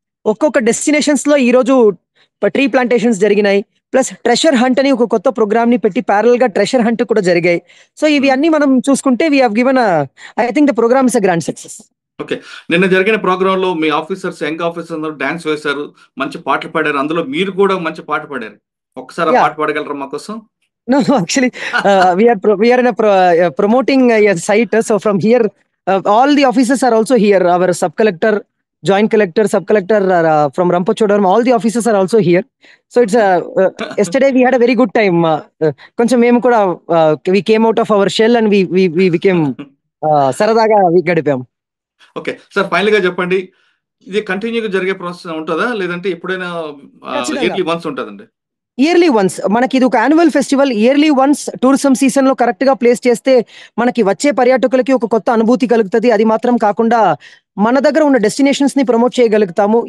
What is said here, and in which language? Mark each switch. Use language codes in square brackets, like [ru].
[te] ఒక్కొక్క డెస్టినేషన్స్ లో ఈ రోజు ట్రీ ప్లాంటేషన్స్ జరిగినాయి, ప్లస్ ట్రెషర్ హంట్ అని ఒక కొత్త ప్రోగ్రామ్ ని పెట్టి ప్యారల్ గా ట్రెషర్ హంట్ కూడా జరిగాయి. సో ఇవి అన్ని మనం చూసుకుంటే [en] We have given, I think the programme is a grand success. [te] Okay, నిన్న జరిగిన ప్రోగ్రామ్ లో మీ ఆఫీసర్స్, యంగ్ ఆఫీసర్స్ అందరూ డాన్స్ వేశారు, మంచి పాటలు పాడారు. అందులో మీరు కూడా మంచి పాట పాడారు. ఒక్కసారి పాట పాడగలరా మా కోసం? [en] No, actually, we are in promoting a site. So from here, all the officers are also here. Our sub collector, joint collector, sub collector from Rampochodaram, all the officers are also here. So it's yesterday we had a very good time. [te] Koncham memu kuda [en] we came out of our shell and we became [te] saradaga we gadipam. Okay sir, final గా చెప్పండి, ఇది కంటిన్యూగా జరిగే process ఉంటుందా, లేదంటే ఎప్పుడైనా yearly once ఉంటుందండి? Yearly once. మనకి ఇది ఒక annual festival. Yearly once tourism season లో కరెక్ట్ గా ప్లేస్ చేస్తే మనకి వచ్చే పర్యాటకులకి ఒక కొత్త అనుభూతి కలుగుతుంది. అది మాత్రం కాకుండా మన దగ్గర ఉన్న డెస్టినేషన్స్ ని ప్రమోట్ చేయగలుగుతాము.